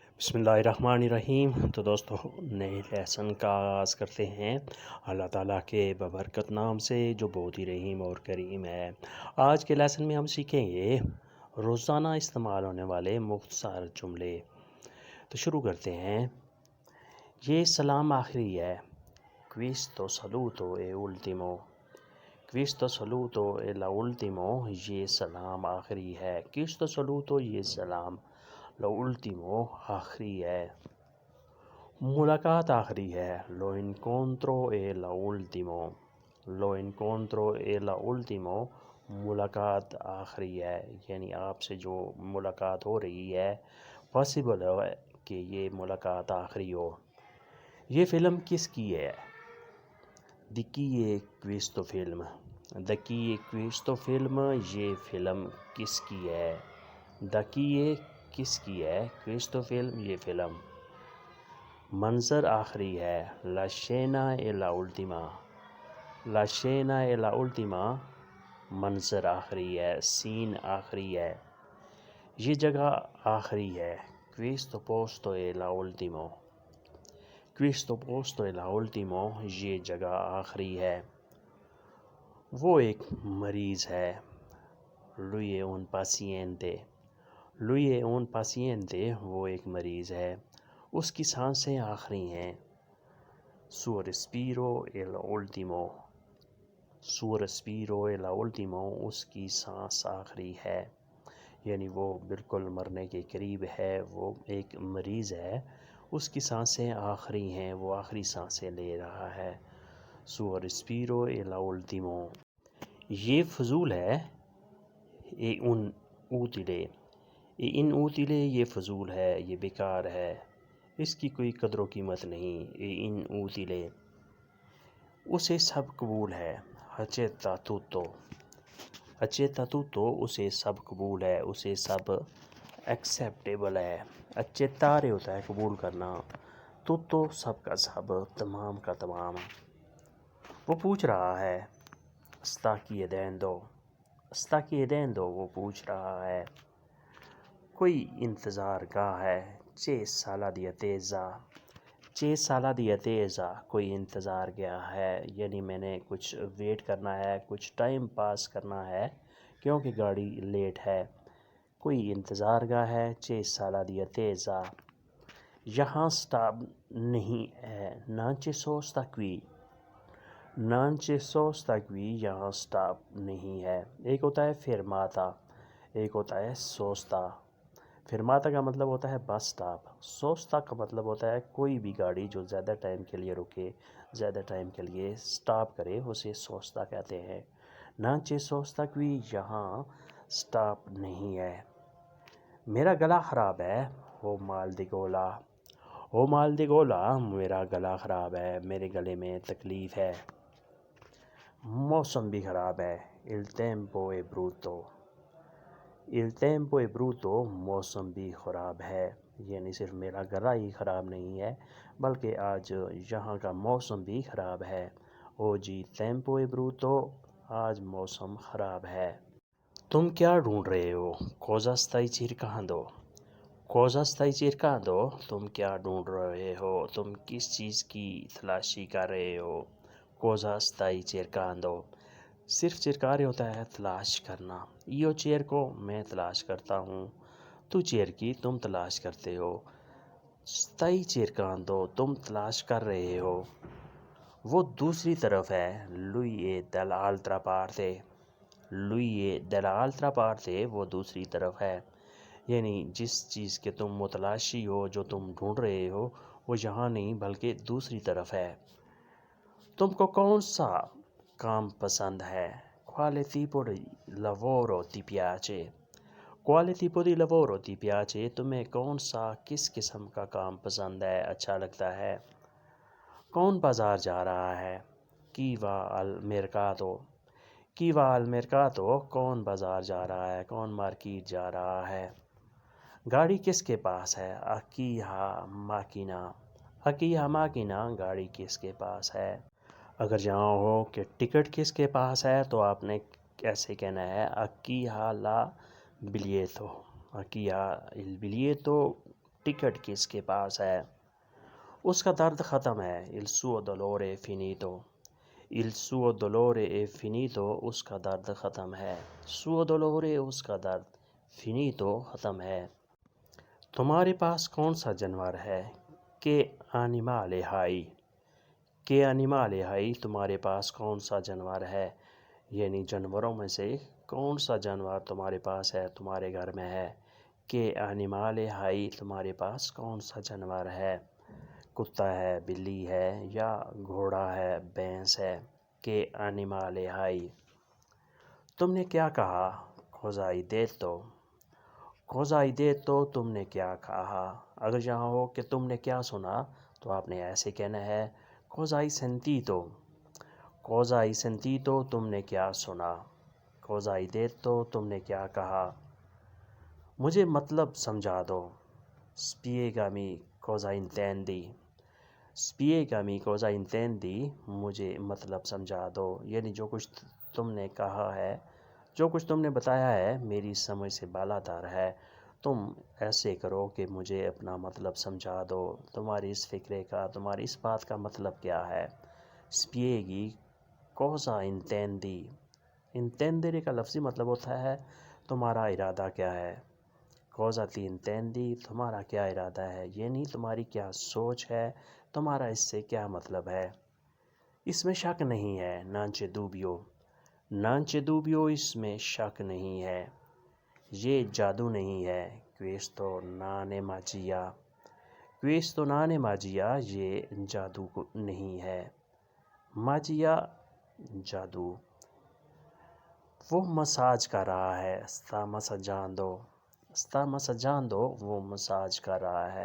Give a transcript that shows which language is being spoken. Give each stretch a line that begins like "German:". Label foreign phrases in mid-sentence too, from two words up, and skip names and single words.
Urdu: بسم اللہ الرحمن الرحیم۔ تو دوستو نئے لیسن کا آغاز کرتے ہیں اللہ تعالیٰ کے ببرکت نام سے جو بہت ہی رحیم اور کریم ہے۔ آج کے لیسن میں ہم سیکھیں گے روزانہ استعمال ہونے والے مختصر جملے۔ تو شروع کرتے ہیں۔ یہ سلام آخری ہے۔
Italian: Questo saluto è ultimo۔ Questo saluto è l'ultimo۔
Urdu: یہ سلام آخری ہے۔
Italian: Questo saluto
Urdu: یہ سلام l'ultimo آخری ہے۔ ملاقات آخری ہے۔
Italian: Lo incontro è l'ultimo۔ Lo incontro è l'ultimo۔
Urdu: ملاقات آخری ہے، یعنی آپ سے جو ملاقات ہو رہی ہے پاسبل ہے کہ یہ ملاقات آخری ہو۔ یہ فلم کس کی ہے؟
Italian: Di chi è questo film؟ Da chi è questo film؟
Urdu: یہ فلم کس کی ہے؟
Italian: Da chi è
Urdu: کس کی ہے؟
Italian: questo film
Urdu: یہ فلم۔ منظر آخری ہے۔
Italian: La scena è l'ultima۔ La scena è l'ultima۔
Urdu: منظر آخری ہے، سین آخری ہے۔ یہ جگہ آخری ہے۔
Italian: Questo posto è l'ultimo۔ Questo posto è l'ultimo۔
Urdu: یہ جگہ آخری ہے۔ وہ ایک مریض ہے۔
Italian: Lui è un paziente۔ Lui è un paziente۔
Urdu: وہ ایک مریض ہے۔ اس کی سانسیں آخری ہیں۔
Italian: Suo respiro è l'ultimo۔ Suo respiro è l'ultimo۔
Urdu: اس کی سانس آخری ہے، یعنی وہ بالکل مرنے کے قریب ہے، وہ ایک مریض ہے، اس کی سانسیں آخری ہیں، وہ آخری سانسیں لے رہا ہے۔
Italian: Suo respiro è l'ultimo۔
Urdu: یہ فضول ہے۔
Italian: È inutile۔ È inutile
Urdu: یہ فضول ہے، یہ بیکار ہے، اس کی کوئی قدر و قیمت نہیں۔
Italian: È inutile۔
Urdu: اسے سب قبول ہے۔
Italian: Accetta tutto۔ Accetta tutto۔
Urdu: اسے سب قبول ہے، اسے سب ایکسیپٹیبل ہے۔ Accettare ہوتا ہے قبول کرنا، tutto سب کا سب، تمام کا تمام۔ وہ پوچھ رہا ہے۔
Italian: Sta chiedendo۔ Sta chiedendo
Urdu: وہ پوچھ رہا ہے۔ کوئی انتظار گاہ ہے۔
Italian: C'è sala di attesa۔ C'è sala di attesa۔
Urdu: کوئی انتظار گاہ ہے، یعنی میں نے کچھ ویٹ کرنا ہے، کچھ ٹائم پاس کرنا ہے کیونکہ گاڑی لیٹ ہے۔ کوئی انتظار گاہ ہے۔
Italian: C'è sala di attesa۔
Urdu: یہاں سٹاپ نہیں ہے۔
Italian: Non c'è sosta qui۔ Non c'è sosta qui۔
Urdu: یہاں سٹاپ نہیں ہے۔ ایک ہوتا ہے fermata، ایک ہوتا ہے sosta۔ فرماتا کا مطلب ہوتا ہے بس سٹاپ، سوستا کا مطلب ہوتا ہے کوئی بھی گاڑی جو زیادہ ٹائم کے لیے رکے، زیادہ ٹائم کے لیے سٹاپ کرے، اسے سوستا کہتے ہیں۔
Italian: Non c'è sosta qui۔
Urdu: یہاں سٹاپ نہیں ہے۔ میرا گلا خراب ہے۔
Italian: Ho mal di gola۔ Ho mal di gola۔
Urdu: میرا گلا خراب ہے، میرے گلے میں تکلیف ہے۔ موسم بھی خراب ہے۔
Italian: Il tempo è brutto۔ Il tempo è brutto۔
Urdu: موسم بھی خراب ہے، یعنی صرف میرا گلا ہی خراب نہیں ہے بلکہ آج یہاں کا موسم بھی خراب ہے۔
Italian: Oggi il tempo è brutto۔
Urdu: آج موسم خراب ہے۔ تم کیا ڈھونڈ رہے ہو؟
Italian: Cosa stai cercando۔ Cosa stai cercando۔
Urdu: تم کیا ڈھونڈ رہے ہو، تم کس چیز کی تلاشی کر رہے ہو۔
Italian: Cosa stai cercando۔
Urdu: صرف cercare ہوتا ہے تلاش کرنا۔
Italian: Io cerco
Urdu: میں تلاش کرتا ہوں۔
Italian: Tu cerchi
Urdu: تم تلاش کرتے ہو۔
Italian: Stai cercando
Urdu: تم تلاش کر رہے ہو۔ وہ دوسری طرف ہے۔
Italian: Lui è dall'altra parte۔ Lui è dall'altra parte۔
Urdu: وہ دوسری طرف ہے، یعنی جس چیز کے تم متلاشی ہو، جو تم ڈھونڈ رہے ہو، وہ یہاں نہیں بلکہ دوسری طرف ہے۔ تم کو کون سا کام پسند ہے؟
Italian: Quale tipo di lavoro ti piace۔ Quale tipo di lavoro ti piace۔
Urdu: تمہیں کون سا، کس قسم کا کام پسند ہے، اچھا لگتا ہے۔ کون بازار جا رہا ہے؟
Italian: Chi va al mercato۔ Chi va al mercato۔
Urdu: کون بازار جا رہا ہے، کون مارکیٹ جا رہا ہے۔ گاڑی کس کے پاس ہے؟
Italian: A chi ha macchina۔ A chi ha macchina۔
Urdu: گاڑی کس کے پاس ہے۔ اگر جہاں ہو کہ ٹکٹ کس کے پاس ہے تو آپ نے کیسے کہنا ہے؟
Italian: A chi ha la biglietto۔ A chi ha il biglietto۔
Urdu: ٹکٹ کس کے پاس ہے؟ اس کا درد ختم ہے.
Italian: Il suo dolore è finito. Il suo dolore è finito.
Urdu: اس کا درد ختم ہے.
Italian: suo dolore
Urdu: اس کا درد. finito ختم ہے. تمہارے پاس کون سا جانور ہے؟
Italian: Che animale hai? Che animale hai?
Urdu: تمہارے پاس کون سا جانور ہے؟ یعنی جانوروں میں سے کون سا جانور تمہارے پاس ہے، تمہارے گھر میں ہے؟
Italian: Che animale hai?
Urdu: تمہارے پاس کون سا جانور ہے؟ کتا ہے، بلی ہے یا گھوڑا ہے، بھینس ہے؟
Italian: Che animale hai?
Urdu: تم نے کیا کہا؟
Italian: Cosa hai detto? Cosa hai detto؟
Urdu: تم نے کیا کہا؟ اگر یہاں ہو کہ تم نے کیا سنا تو آپ نے ایسے کہنا ہے
Italian: Cosa hai sentito? Cosa hai sentito؟
Urdu: تم نے کیا سنا؟
Italian: Cosa hai detto؟
Urdu: تم نے کیا کہا؟ مجھے مطلب سمجھا دو.
Italian: Spiegami cosa intendi. Spiegami cosa intendi.
Urdu: مجھے مطلب سمجھا دو. یعنی جو کچھ تم نے کہا ہے، جو کچھ تم نے بتایا ہے میری سمجھ سے بالاتر ہے. تم ایسے کرو کہ مجھے اپنا مطلب سمجھا دو. تمہاری اس فکرے کا، تمہاری اس بات کا مطلب کیا ہے؟
Italian: Spieghi cosa intendi.
Urdu: Intendere کا لفظی مطلب ہوتا ہے تمہارا ارادہ کیا ہے.
Italian: Cosa ti intendi؟
Urdu: تمہارا کیا ارادہ ہے، یعنی تمہاری کیا سوچ ہے، تمہارا اس سے کیا مطلب ہے. اس میں شک نہیں ہے.
Italian: Non c'è dubbio. Non c'è dubbio
Urdu: اس میں شک نہیں ہے. یہ جادو نہیں ہے.
Italian: Questo non è magia. Questo non è magia.
Urdu: یہ جادو نہیں ہے. Magia جادو. وہ مساج کر رہا ہے.
Italian: Sta massaggiando. Sta massaggiando
Urdu: وہ مساج کر رہا ہے.